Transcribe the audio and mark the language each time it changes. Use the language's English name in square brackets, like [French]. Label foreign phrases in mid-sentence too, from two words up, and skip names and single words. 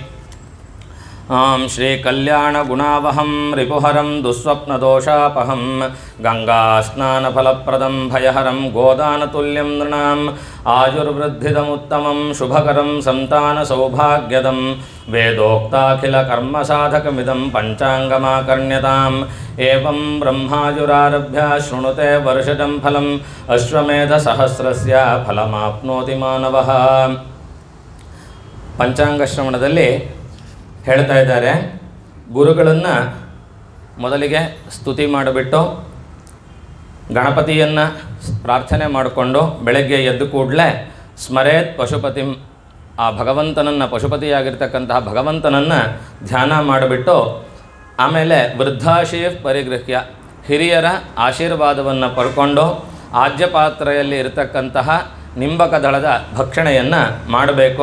[Sanskrit] ಶ್ರೀ ಕಲ್ಯಾಣ ಗುಣಾವಹಂ ರಿಪುಹರಂ ದುಸ್ವಪ್ನದೋಷಾಪಹಂ ಗಂಗಾಸ್ನಾನಫಲಪ್ರದಂ ಭಯಹರಂ ಗೋದಾನತುಲ್ಯಂ ನೃಣಾಂ ಆಯುರ್ವೃದ್ಧಿದಮುತ್ತಮಂ ಶುಭಕರಂ ಸಂತಾನ ಸೌಭಾಗ್ಯದಂ. ವೇದೋಕ್ತಾಖಿಲ ಕರ್ಮಸಾಧಕಮಿದಂ ಪಂಚಾಂಗಮಾಕರ್ಣ್ಯತಾಂ. ಏವಂ ಬ್ರಹ್ಮಾಯುರಾರಭ್ಯ ಶೃಣುತೆ ವರ್ಷಜಂ ಫಲಂ ಅಶ್ವಮೇಧ ಸಹಸ್ರಸ್ಯ ಫಲಮಾಪ್ನೋತಿ ಮಾನವಃ. [Kannada] ಪಂಚಾಂಗ ಶ್ರವಣದಲ್ಲಿ ಹೇಳ್ತಾ ಇದ್ದಾರೆ, ಗುರುಗಳನ್ನು ಮೊದಲಿಗೆ ಸ್ತುತಿ ಮಾಡಿಬಿಟ್ಟು ಗಣಪತಿಯನ್ನು ಪ್ರಾರ್ಥನೆ ಮಾಡಿಕೊಂಡು ಬೆಳಗ್ಗೆ ಎದ್ದು ಕೂಡಲೇ [Sanskrit] ಸ್ಮರೇತ್ ಪಶುಪತಿಂ, [Kannada] ಆ ಭಗವಂತನನ್ನು, ಪಶುಪತಿಯಾಗಿರ್ತಕ್ಕಂತಹ ಭಗವಂತನನ್ನು ಧ್ಯಾನ ಮಾಡಿಬಿಟ್ಟು ಆಮೇಲೆ [Sanskrit] ವೃದ್ಧಾಶೀ ಪರಿಗೃಹ್ಯ, [Kannada] ಹಿರಿಯರ ಆಶೀರ್ವಾದವನ್ನು ಪಡ್ಕೊಂಡು ಆಜ್ಯಪಾತ್ರೆಯಲ್ಲಿ ಇರತಕ್ಕಂತಹ ನಿಂಬಕ ದಳದ ಭಕ್ಷಣೆಯನ್ನು ಮಾಡಬೇಕು.